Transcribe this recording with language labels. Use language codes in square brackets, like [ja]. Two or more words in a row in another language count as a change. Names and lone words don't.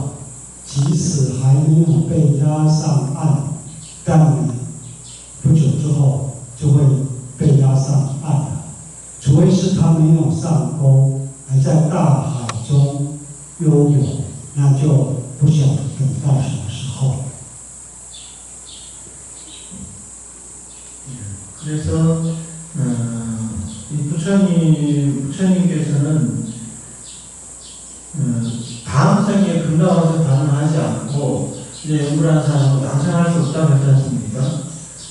[zh] 即使还没有被押上岸，但不久之后就会被押上岸了。除非是他没有上钩，还在大海中悠游，那就不晓得等到什么时候。 [ko] 그래서 이 부처님께서는 다음 생에 극락왕생 가능하지 않고 이제 연불한 사람은 왕생할 수 없다고 했지 않습니까?